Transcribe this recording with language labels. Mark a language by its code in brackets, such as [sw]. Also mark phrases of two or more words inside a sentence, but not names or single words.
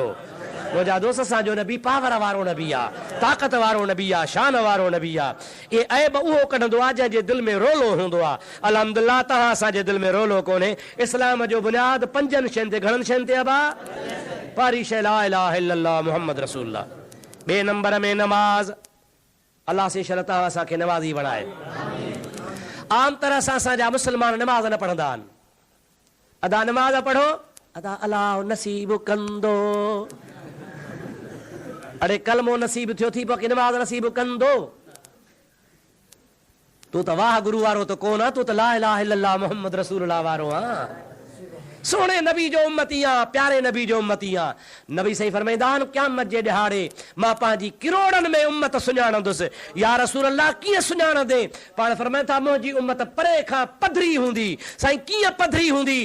[sd] मुंहिंजा दोस्त असांजो नबी पावर वारो नबी आहे, ताक़त वारो नबी आहे, शान वारो नबी आहे। ये ऐब उहो कढंदो आहे जंहिंजे दिलि में रोलो हूंदो आहे। अल्हम्दुलिल्लाह तव्हां असांजे दिलि में रोलो कोन्हे। इस्लाम जो बुनियाद 5 शयुनि ते, घणनि शयुनि ते अबा? पारी शे [ar] لا إله إلا الله محمد رسول الله. [sd] बे नंबर में नमाज, अल्लाह से शरत असांखे नमाज़ी बणाए। आम तरह सां असांजा मुस्लमान नमाज न पढ़ंदा आहिनि। अदा नमाज पढ़ो, अदा अलाह नसीब कंदो, अरे कलमो नसीब थियो थी पोइ नमाज नसीब कंदो। तू त वाह गुरु वारो त कोन आ, तू त [ar] لا إله إلا الله محمد رسول الله [sd] वारो आ। सोने नबी जो उम्मती आ, प्यारे नबी जो उम्मती आ। नबी सही फरमाईंदा आहिनि क़यामत जे ॾिहाड़े मां पंहिंजी किरोड़नि में उम्मत सुञाणंदुसि। [ar] يا رسول الله [sd] कीअं सुञाणंदे? पाण फरमाइनि था मुंहिंजी उम्मत परे खां पधरी हूंदी। साईं कीअं पधरी हूंदी?